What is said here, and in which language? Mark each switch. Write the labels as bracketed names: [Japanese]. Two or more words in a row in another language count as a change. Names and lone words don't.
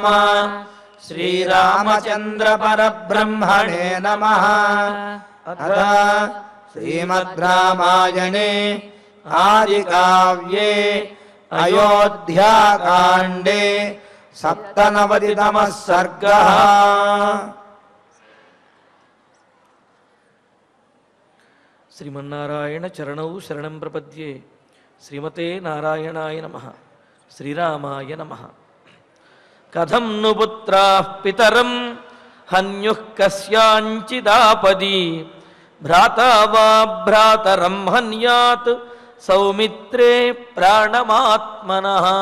[Sanskrit] श्रीरामचन्द्र परब्रह्मणे नमः। अथ श्रीमद् रामायणे आदिकाव्ये अयोध्याकाण्डे 97तमः सर्गः। శ్రీమన్నారాయణ చరణౌ శరణం ప్రపద్యే శ్రీమతే నారాయణాయ నమః శ్రీరామాయ నమః. కథం ను పుత్రాః పితరం హన్యుః కస్యాంచిదాపది భ్రాతా వా భ్రాతరం హన్యాత్ సౌమిత్రే ప్రాణమాత్మనః.